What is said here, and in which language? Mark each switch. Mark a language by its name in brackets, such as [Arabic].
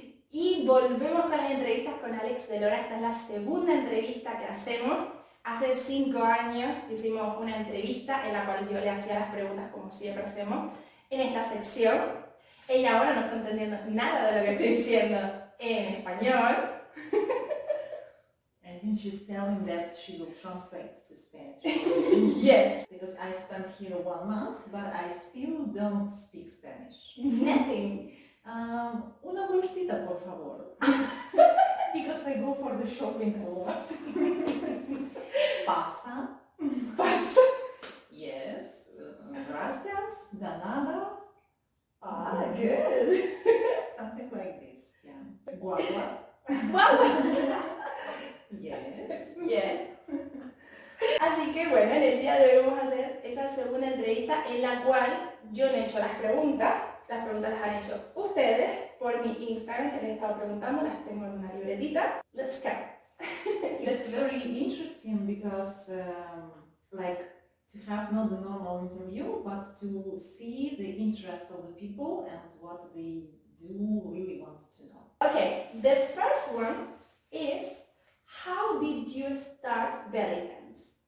[Spanish] Y volvemos con las entrevistas con Alex Delora. Esta es la segunda entrevista que hacemos. Hace 5 años hicimos una entrevista en la cual yo le hacía las preguntas como siempre hacemos en esta sección. Ella ahora no está entendiendo nada de lo que estoy diciendo en español. [English] I think she's telling that she will translate to Spanish. Yes. Because I spent here 1 month, but I still don't speak Spanish. Nothing. [Spanish] Una bolsita, por favor. [English] Because I go for the shopping a lot. [Spanish] Pasa. Pasa. Yes. Gracias. De nada. [English] Ah, good. Something like this. Yeah. Guagua. Guagua. Yes. Yes. [Spanish] Así que bueno, en el día de hoy vamos a hacer esa segunda entrevista en la cual yo no he hecho las preguntas las han hecho ustedes por mi Instagram, que les he estado preguntando, las tengo en una libretita. [English] Let's go. It's very interesting because like to have not the normal interview, but to see the interest of the people and what they do really want to know. Okay, the first one is, how did you start belly dance?